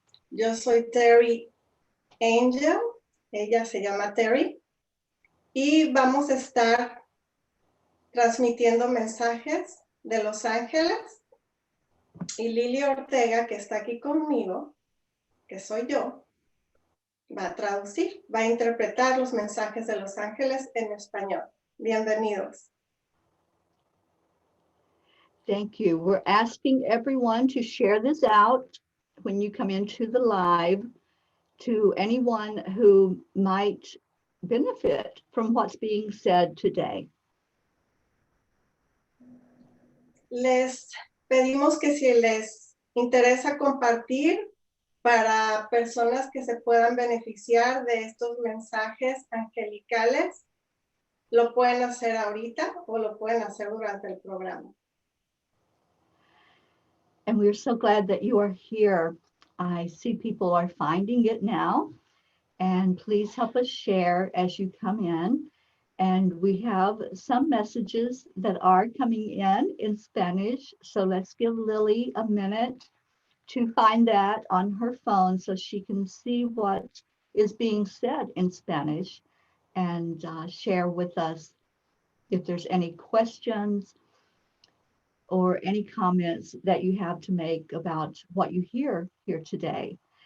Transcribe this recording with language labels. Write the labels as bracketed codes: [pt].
[es] Yo soy Teri Angel, ella se llama Teri, y vamos a estar transmitiendo mensajes de Los Ángeles. Y Lili Ortega, que está aquí conmigo, que soy yo, va a traducir, va a interpretar los mensajes de Los Ángeles en español. Bienvenidos. [en] Thank you. We're asking everyone to share this out when you come into the live to anyone who might benefit from what's being said today. [es] Les pedimos que si les interesa compartir para personas que se puedan beneficiar de estos mensajes angelicales, lo pueden hacer ahorita o lo pueden hacer durante el programa. [en] And we're so glad that you are here. I see people are finding it now. And please help us share as you come in. And we have some messages that are coming in Spanish. So let's give Lily a minute to find that on her phone so she can see what is being said in Spanish and share with us if there's any questions or any comments that you have to make about what you hear here today.